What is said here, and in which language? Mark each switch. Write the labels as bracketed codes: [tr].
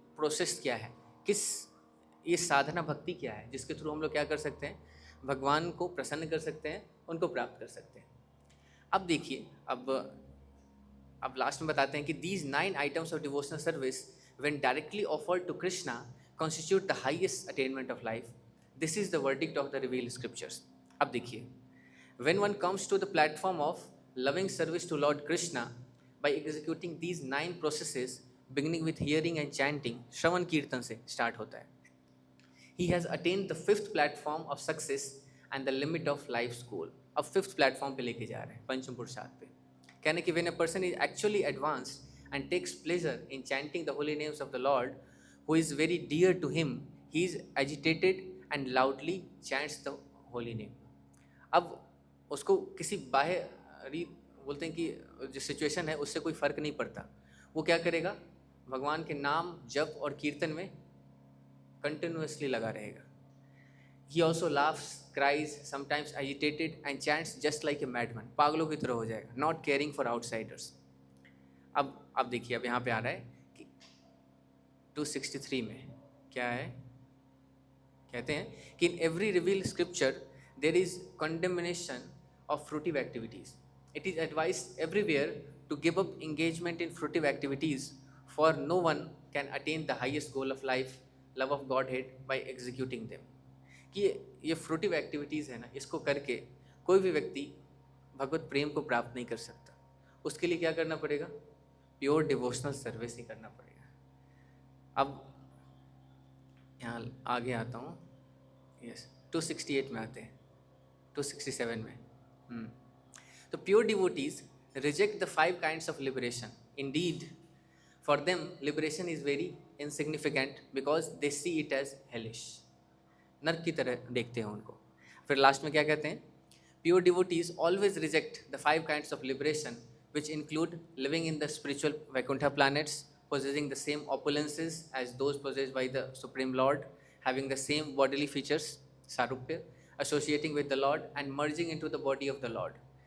[hi] Process क्या है, किस ये साधना भक्ति क्या है जिसके थ्रू हम लोग क्या कर सकते हैं, भगवान को प्रसन्न कर सकते हैं, उनको प्राप्त कर सकते हैं। अब देखिए, अब लास्ट में बताते हैं कि [en] These 9 items of devotional service when directly offered to Krishna constitute the highest attainment of life. This is the verdict of the revealed scriptures. [hi] अब देखिए, [en] when one comes to the platform of loving service to Lord Krishna by executing these 9 processes beginning with hearing and chanting, [hi] श्रवण कीर्तन से start होता है, [en] he has attained the 5th platform of success and the limit of life's goal। [hi] अब 5th platform पे लेके जा रहे हैं, पंचम पुरुषार्थ पे। कहने कि [en] when a person is actually advanced and takes pleasure in chanting the holy names of the Lord who is very dear to him, he is agitated and loudly chants the holy name। [hi] अब उसको किसी बाहरी बोलते हैं कि जो situation है उससे कोई फ़र्क नहीं पड़ता, वो क्या करेगा, भगवान के नाम जप और कीर्तन में कंटिन्यूअसली लगा रहेगा। [en] He also laughs, cries, sometimes agitated and chants just like a madman। [hi] पागलों की तरह हो जाएगा, [en] not caring for outsiders। [hi] अब देखिए, अब यहाँ पे आ रहा है कि 263 में क्या है, कहते हैं कि [en] in every revealed scripture there is condemnation of fruitive activities। It is advised everywhere to give up engagement in fruitive activities, for no one can attain the highest goal of life, love of Godhead, by executing them। [hi] कि ये fruitive activities है ना, इसको करके कोई भी व्यक्ति भगवत प्रेम को प्राप्त नहीं कर सकता। उसके लिए क्या करना पड़ेगा, प्योर डिवोशनल सर्विस ही करना पड़ेगा। अब यहाँ आगे आता हूँ, यस 268 में आते हैं, 267 में। [en] तो pure devotees reject the 5 kinds of liberation. Indeed for them liberation is very insignificant because they see it as hellish. [hi] नर्क की तरह देखते हैं उनको। फिर लास्ट में क्या कहते हैं, [en] Pure devotees always reject the 5 kinds of liberation which include living in the spiritual Vaikuntha planets, possessing the same opulences as those possessed by the Supreme Lord, having the same bodily features, Sarupya, associating with the Lord and merging into the body of the Lord।